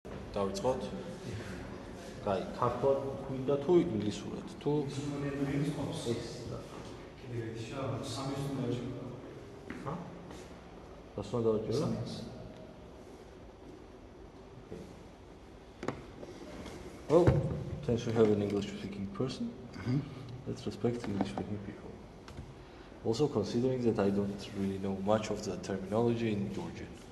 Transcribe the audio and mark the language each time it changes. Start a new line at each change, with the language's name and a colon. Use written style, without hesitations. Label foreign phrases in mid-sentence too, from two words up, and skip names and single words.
Georgian: დავიწყოთ? კაი, ქართულად გვინდა თუ ინგლისურად? თუ ეს ჰა? რას უნდა დავაჭირო?
English: Well, since we have an English-speaking person, let's respect English-speaking people. Also considering that I don't really know much of the terminology in Georgian.